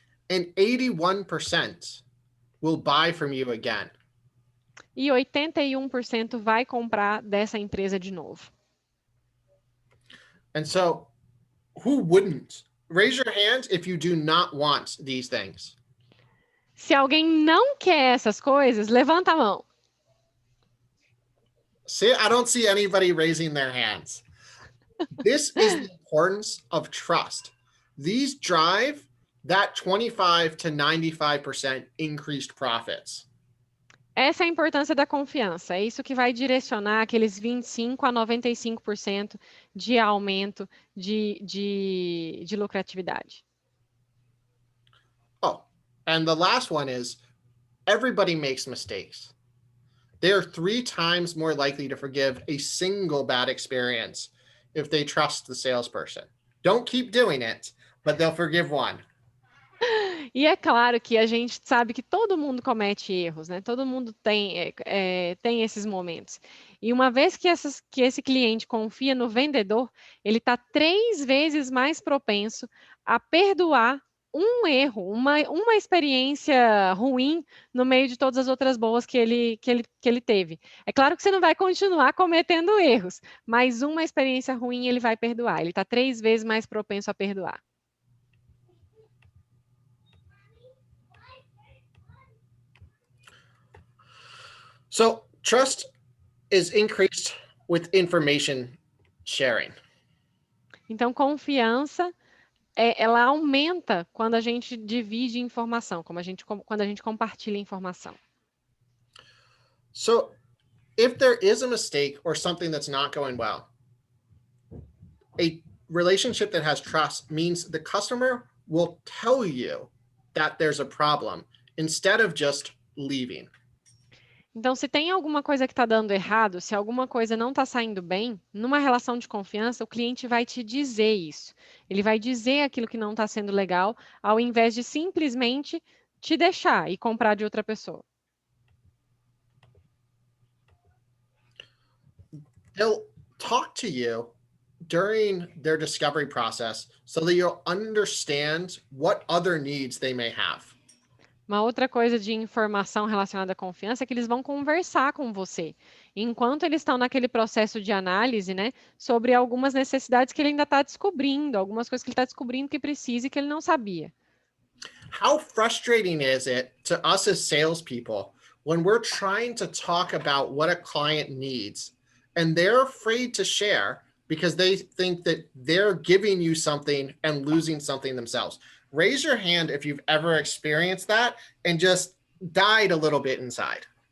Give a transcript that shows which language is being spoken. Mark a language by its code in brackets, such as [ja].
[en] And 81% will buy from you again. [pt] E 81% vai comprar dessa empresa de novo. [en] And so, who wouldn't? Raise your hand if you do not want these things. [pt] Se alguém não quer essas coisas, levanta a mão. [en] See, I don't see anybody raising their hands. This is the importance of trust. These drive that 25 to 95% increased profits. [pt] Essa é a importância da confiança. É isso que vai direcionar aqueles 25 a 95% de aumento de lucratividade. [en] Oh, and the last one is everybody makes mistakes. They are 3 times more likely to forgive a single bad experience if they trust the salesperson. Don't keep doing it, but they'll forgive one. [pt] E é claro que a gente sabe que todo mundo comete erros, né? Todo mundo tem esses momentos. E uma vez que esse cliente confia no vendedor, ele está 3 vezes mais propenso a perdoar um erro, uma experiência ruim no meio de todas as outras boas que ele teve. É claro que você não vai continuar cometendo erros, mas uma experiência ruim ele vai perdoar. Ele está 3 vezes mais propenso a perdoar. [en] So trust is increased with information sharing. [pt] Então, confiança, ela aumenta quando a gente divide informação, quando a gente compartilha informação. [en] So if there is a mistake or something that's not going well, a relationship that has trust means the customer will tell you that there's a problem instead of just leaving. [pt] Então, se tem alguma coisa que está dando errado, se alguma coisa não está saindo bem, numa relação de confiança, o cliente vai te dizer isso. Ele vai dizer aquilo que não está sendo legal, ao invés de simplesmente te deixar e comprar de outra pessoa. [en] talk to you during their discovery process so that you'll understand what other needs they may have. [pt] Uma outra coisa de informação relacionada à confiança é que eles vão conversar com você, enquanto eles estão naquele processo de análise, né, sobre algumas necessidades que ele ainda está descobrindo, algumas coisas que ele está descobrindo que precisa e que ele não sabia. [en] How frustrating is it to us as salespeople when we're trying to talk about what a client needs and they're afraid to share because they think that they're giving you something and losing something themselves? Raise your hand if you've ever experienced that and just died a little bit inside.